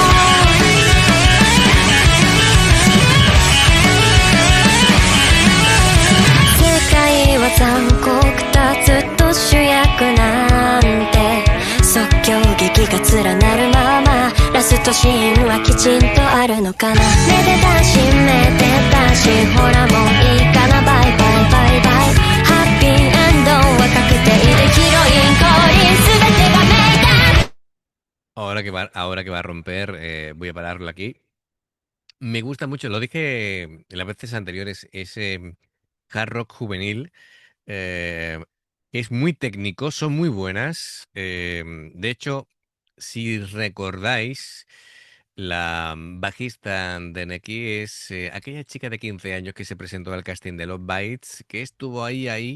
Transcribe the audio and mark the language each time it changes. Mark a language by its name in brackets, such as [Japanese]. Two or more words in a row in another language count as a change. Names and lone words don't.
[Japanese] 世界は残酷だずっと主役なんて即興劇が連なるままラストシーンはきちんとあるのかなめでたしめでたしほらもういいかなバイバイバイバイハッピーエンドは確定でヒロイン降臨全てがメイデン [Spanish] Ahora que va a romper, voy a pararlo aquí. Me gusta mucho, lo dije en las veces anteriores, ese [English] hard rock [Spanish] juvenil. Eh, es muy técnico, son muy buenas. De hecho, si recordáis, la bajista de Neki es aquella chica de 15 años que se presentó al casting de Love Bites, que estuvo ahí.